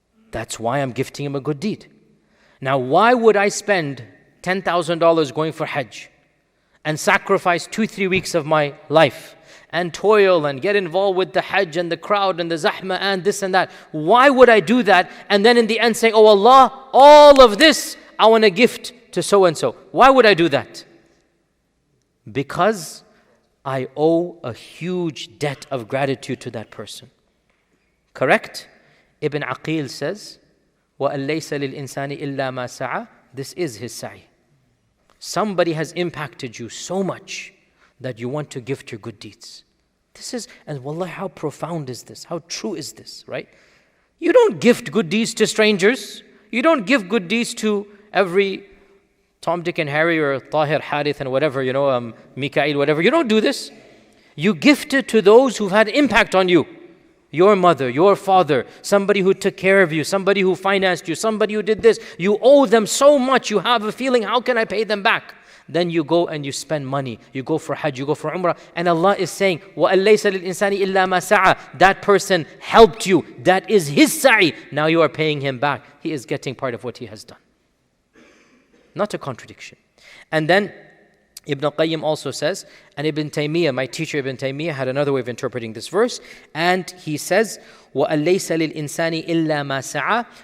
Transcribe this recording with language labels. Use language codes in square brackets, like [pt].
[en] That's why I'm gifting him a good deed. Now, why would I spend $10,000 going for Hajj and sacrifice 2-3 weeks of my life and toil and get involved with the Hajj and the crowd and the zahma and this and that? Why would I do that and then in the end say, oh Allah, all of this I want to gift to so and so? Why would I do that? Because I owe a huge debt of gratitude to that person. Correct? Ibn Aqil says, [ar] وَأَن لَيْسَ لِلْإِنسَانِ إِلَّا مَا سَعَى. [en] This is his sa'i. Somebody has impacted you so much that you want to gift your good deeds. This is, and wallah, how profound is this? How true is this, right? You don't gift good deeds to strangers. You don't give good deeds to every Tom, Dick, and Harry, or Tahir, Harith, and whatever, Mikael, whatever. You don't do this. You gift it to those who've had impact on you. Your mother, your father, somebody who took care of you, somebody who financed you, somebody who did this. You owe them so much, you have a feeling, how can I pay them back? Then you go and you spend money. You go for Hajj, you go for Umrah. And Allah is saying, [ar] وَأَن لَيْسَ لِلْإِنسَانِ إِلَّا مَا سَعَى. [en] That person helped you. That is his sa'i. Now you are paying him back. He is getting part of what he has done. Not a contradiction. And then Ibn al-Qayyim also says, and Ibn Taymiyyah, my teacher Ibn Taymiyyah, had another way of interpreting this verse, and he says, [ar] وَأَن لَيْسَ لِلْإِنسَانِ إِلَّا مَا سَعَى.